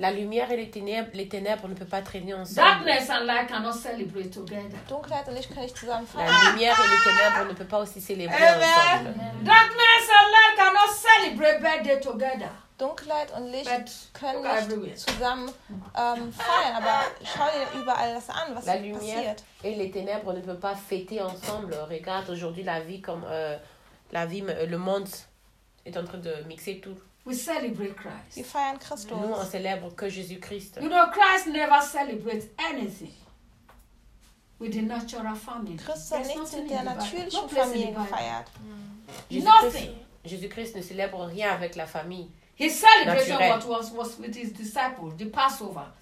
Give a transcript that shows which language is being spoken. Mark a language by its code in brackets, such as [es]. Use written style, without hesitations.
[fr] La lumière et les ténèbres ne peuvent pas traîner ensemble. [en] Darkness and light cannot celebrate together. [de] Dunkelheit und Licht können nicht zusammen feiern. [fr] La lumière et les ténèbres ne peuvent pas aussi célébrer ensemble. Amen. [en] Darkness and light cannot celebrate birthday together. [de] Dunkelheit und Licht können nicht zusammen feiern, aber schau dir überall das an, was passiert. [fr] La lumière et les ténèbres ne peuvent pas fêter ensemble. Regarde aujourd'hui la vie comme le monde est en train de mixer tout. [en] We celebrate Christ. [fr] Nous fêtons Christ. Nous on célèbre que Jésus-Christ. [en] You know, Christ never celebrates anything with the natural family. [fr] Christ n'est [de] nichts mit der natürlichen Familie gefeiert. [en] Nothing. [fr] Jésus-Christ ne célèbre rien avec la famille. [en] He celebrated what was with his disciples, the Passover.